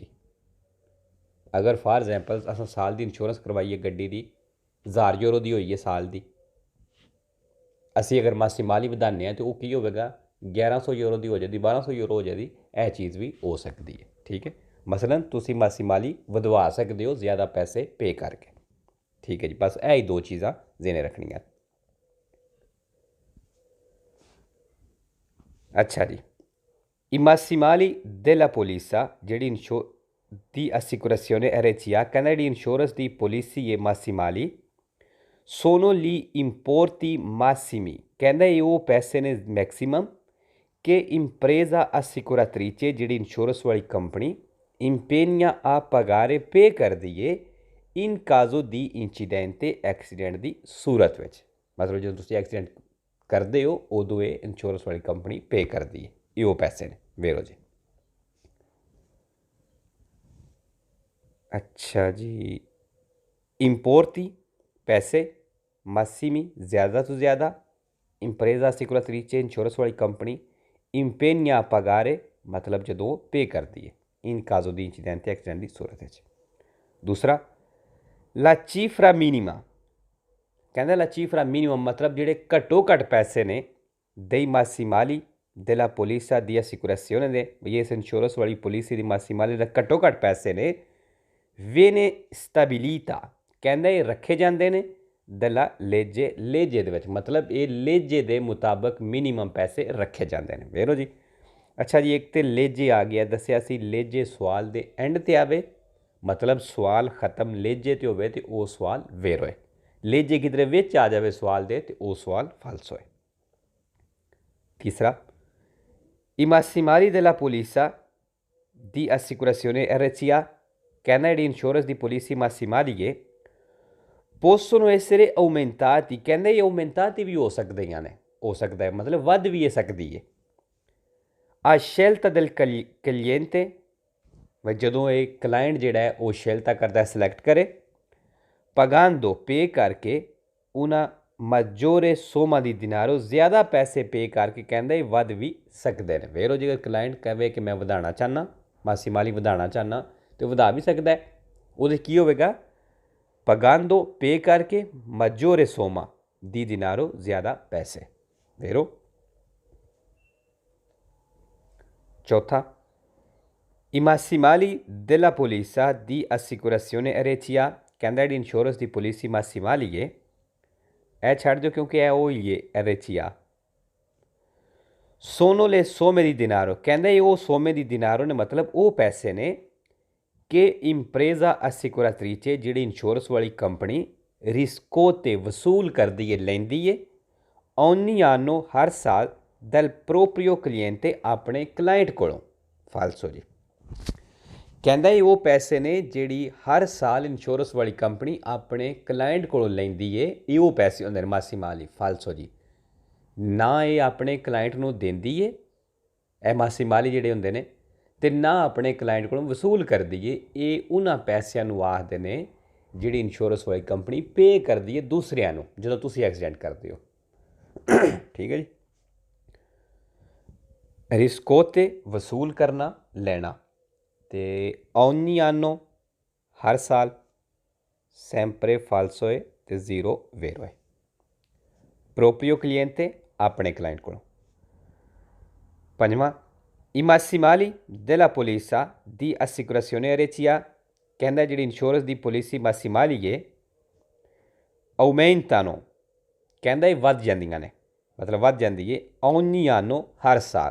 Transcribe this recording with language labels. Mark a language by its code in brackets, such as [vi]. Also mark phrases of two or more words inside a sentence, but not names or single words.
[pa] अगर [en] for example [pa] ਅਸ ਸਾਲ ਕੀ ਇੰਸ਼ੋਰੈਂਸ ਕਰਵਾਈਏ ਗੱਡੀ ਕੀ, 1000 ਯੂਰੋ ਕੀ ਹੁਈ ਹੈ ਸਾਲ ਕੀ, ਅਸੀ ਅਗਰ massimali ਵਧਾਨੇ ਤੋ ਵੋ ਕੀ ਹੋਗਾ 1100 ਯੂਰੋ ਕੀ ਹੋ ਜਾਤੀ, 1200 ਯੂਰੋ ਹੋ ਜਾਤੀ। [hi] यह चीज़ भी हो सकती है, ठीक है। [pa] ਮਸਲਨ ਤੁਸੀ massimali ਵਧਵਾ ਸਕਤੇ ਹੋ ਜ਼ਿਆਦਾ ਪੈਸੇ ਪੇ ਕਰਕੇ, ਠੀਕ ਹੈ ਜੀ। ਬਸ ਯਹੀ ਦੋ ਚੀਜ਼ਾਂ ਜ਼ਹਨੇ ਰਖਨੀਆਂ। ਅੱਛਾ ਜੀ, [it] i massimali della polizia जिहड़ी di assicurazione RCA [pa] ਕਹਿਣਾ ਜਿਹੜੀ ਇੰਸ਼ੋਰੈਂਸ ਕੀ ਪਾਲਿਸੀ ਹੈ [it] massimali sono gli importi massimi, [pa] ਕਹਿਣਾ ਯੇ ਵੋ ਪੈਸੇ ਨੇ ਮੈਕਸੀਮਮ [it] che impresa assicuratrice [pa] ਜਿਹੜੀ ਇੰਸ਼ੋਰੈਂਸ ਵਾਲੀ ਕੰਪਨੀ [it] impegna a pagare [pa] ਪੇ ਕਰ ਦਿਏ [it] in caso di incidente [pa] ਐਕਸੀਡੈਂਟ ਕੀ ਸੂਰਤ ਵਿਚ। ਮਤਲਬ ਜੋ ਤੁਸੀਂ ਐਕਸੀਡੈਂਟ ਕਰਤੇ ਹੋ ਉਦੋਂ ਯੇ ਇੰਸ਼ੋਰੈਂਸ ਵਾਲੀ ਕੰਪਨੀ ਪੇ ਕਰ ਦੀ ਹੈ, ਯੇ ਵੋ ਪੈਸੇ ਨੇ। ਵੇਰੋ ਜੀ। ਅੱਛਾ ਜੀ, ਇੰਪੋਰਤੀ ਪੈਸੇ, massimi ਜ਼ਿਆਦਾ ਤੋ ਜ਼ਿਆਦਾ, [it] impresa assicuratrice [pa] ਇੰਸ਼ੋਰੈਂਸ ਵਾਲੀ ਕੰਪਨੀ, [it] impegna a pagare [pa] ਮਤਲਬ ਜੋ ਪੇ ਕਰਤੀ ਹੈ [it] in caso di incidente [pa] ਐਕਸੀਡੈਂਟ ਕੀ ਸੂਰਤ ਹੈ। दूसरा, [it] la cifra minima [pa] कहना [it] la cifra minima [pa] ਮਤਲਬ ਜਿਹੜੇ ਘੱਟੋ ਘੱਟ ਪੈਸੇ ਨੇ [it] dei massimali della polizia di assicurazione [pa] ਦੇ, ਯੇ ਇਸ ਇੰਸ਼ੋਰੈਂਸ ਵਾਲੀ ਪਾਲਿਸੀ ਦੀ massimali ਦੇ ਘੱਟੋ ਘੱਟ ਪੈਸੇ ਨੇ [it] viene stabilita [pa] ਕਹਿੰਦਾ ਯੇ ਰੱਖੇ ਜਾਤੇ ਹੈਂ [it] dalla legge, [pa] ਲੇਜੇ ਦੇ ਵਿਚ ਮਤਲਬ ਯੇ ਲੇਜੇ ਦੇ ਮੁਤਾਬਕ ਮਿਨੀਮਮ ਪੈਸੇ ਰੱਖੇ ਜਾਤੇ ਹੈਂ। ਵੇਰੋ ਜੀ। ਅੱਛਾ ਜੀ, ਇਕ ਤੋ ਲੇਜੇ ਆ ਗਿਆ, ਦੱਸਿਆ ਸੀ ਲੇਜੇ ਸਵਾਲ ਦੇ ਐਂਡ ਤੇ ਆਵੇ, ਮਤਲਬ ਸਵਾਲ ਖ਼ਤਮ ਲੇਜੇ ਤੇ ਹੋਵੇ ਤੇ ਵੋ ਸਵਾਲ ਵੇਰੋ ਹੈ। ਲੇਜੇ ਕਿਧਰੇ ਵਿਚ ਆ ਜਾਏ ਸਵਾਲ ਦੇ ਤੋ ਵੋ ਸਵਾਲ ਫਾਲਸੋ ਹੈ। तीसरा, [it] i massimali della polizia di assicurazione RCA [pa] ਕਹਿਣਾ ਜੀ ਇੰਸ਼ੋਰੈਂਸ ਕੀ ਪਾਲਿਸੀ [it] massimali है possono essere aumentati, [pa] ਕਹਤੇ ਯੇ aumentati ਭੀ ਹੋ ਸਕਤੇ ਹੈਂ, ਹੋ ਸਕਤਾ ਹੈ ਮਤਲਬ ਵਧ ਭੀ ਹੈ ਸਕਤੀ ਹੈ [it] a scelta del cliente, [pa] ਜੋ ਯੇ ਕਲਾਇੰਟ ਜਿਹੜਾ ਹੈ ਵੋ scelta ਕਰਤਾ ਹੈ, ਸਿਲੈਕਟ ਕਰੇ, pagando ਪੇ ਕਰਕੇ [it] una maggiore somma di denaro [pa] ਜ਼ਿਆਦਾ ਪੈਸੇ ਪੇ ਕਰਕੇ ਕਹਤੇ ਯੇ ਵਧ ਭੀ ਸਕਤੇ ਹੈਂ। ਵੇਰੋ ਜੀ, ਅਗਰ ਕਲਾਇੰਟ ਕਹੇ ਕਿ ਮੈਂ ਵਧਾਣਾ ਚਾਹਣਾ, massimali ਵਧਾਣਾ ਚਾਹਣਾ ਤੋ ਵਧਾ ਭੀ ਸਕਤਾ ਹੈ। ਵੋ ਕੀ ਹੋਗਾ pagando ਪੇ ਕਰਕੇ [it] maggiore somma di denaro [pa] ਜ਼ਿਆਦਾ ਪੈਸੇ। ਵੇਰੋ ਚੌਥਾ, [it] i massimali della polizia di assicurazione RCA, [pa] ਕਹਿੰਦਾ ਜੀ ਇੰਸ਼ੋਰੈਂਸ ਕੀ ਪਾਲਿਸੀ massimali ਹੈ, ਏ ਛੱਡ ਦੋ ਕਿਉਂਕਿ ਹੈ ਵੋ ਹੀ ਹੈ RCA। [it] sono le somme di denaro, [pa] ਕਹਿੰਦਾ ਯੇ ਵੋ [it] somme di denaro [pa] ਨੇ ਮਤਲਬ ਵੋ ਪੈਸੇ ਨੇ ਕਿ [it] impresa assicuratrice [pa] ਜਿਹੜੀ ਇੰਸ਼ੋਰੈਂਸ ਵਾਲੀ ਕੰਪਨੀ ਰਿਸਕੋ ਤੇ ਵਸੂਲ ਕਰਦੀ ਹੈ ਲੈਂਦੀ ਹੈ [it] ogni anno [pa] ਹਰ ਸਾਲ [it] dal proprio cliente [pa] ਅਪਨੇ ਕਲਾਇੰਟ ਕੋਲੋਂ। ਫਾਲਸੋ ਜੀ, ਕਹਿੰਦਾ ਯੇ ਵੋ ਪੈਸੇ ਨੇ ਜਿਹੜੀ ਹਰ ਸਾਲ ਇੰਸ਼ੋਰੈਂਸ ਵਾਲੀ ਕੰਪਨੀ ਅਪਨੇ ਕਲਾਇੰਟ ਕੋਲੋਂ ਲੈਂਦੀ ਹੈ, ਯੇ ਵੋ ਪੈਸੇ ਹੋਂਦੇ ਨੇ ਮਾਸੀਮਾਲੀ। ਫਾਲਸੋ ਜੀ, ਨਾ ਯੇ ਅਪਨੇ ਕਲਾਇੰਟ ਨੂੰ ਦੇਂਦੀ ਹੈ, ਏ ਮਾਸੀਮਾਲੀ ਜਿਹੜੇ ਹੁੰਦੇ ਨੇ, ਤੇ ਨਾ ਅਪਨੇ ਕਲਾਇੰਟ ਕੋਲੋਂ ਵਸੂਲ ਕਰਦੀ ਹੈ। ਯੇ ਉਨ੍ਹਾਂ पैसिਆਂ ਨੂੰ ਆਖਦੇ ਨੇ ਜਿਹੜੀ ਇੰਸ਼ੋਰੈਂਸ ਵਾਲੀ ਕੰਪਨੀ ਪੇ ਕਰਦੀ ਹੈ दूसरिਆਂ ਨੂੰ ਜਦੋਂ ਤੁਸੀਂ ਐਕਸੀਡੈਂਟ ਕਰਦੇ ਹੋ। ਠੀਕ ਹੈ ਜੀ, ਰਿਸਕੋ ਤੇ ਵਸੂਲ ਕਰਨਾ ਲੈਣਾ, ਤੇ [it] ogni anno [pa] ਹਰ ਸਾਲ, [it] sempre falso [pa] ਹੈ ਤੇ [it] zero vero है। proprio cliente [pa] ਅਪਨੇ ਕਲਾਇੰਟ ਕੋ। पंजवां, [it] i massimali della polizia di assicurazione RCA, [pa] ਕਹਿੰਦਾ ਜਿਹੜੀ ਇੰਸ਼ੋਰੈਂਸ ਦੀ ਪਾਲਿਸੀ [it] massimali है aumentano, [pa] ਕਹਿੰਦਾ ਯੇ ਵਧ ਜਾਂਦੀਆਂ ਨੇ, ਮਤਲਬ ਵਧ ਜਾਤੀ ਹੈ [it] ogni anno [pa] ਹਰ ਸਾਲ।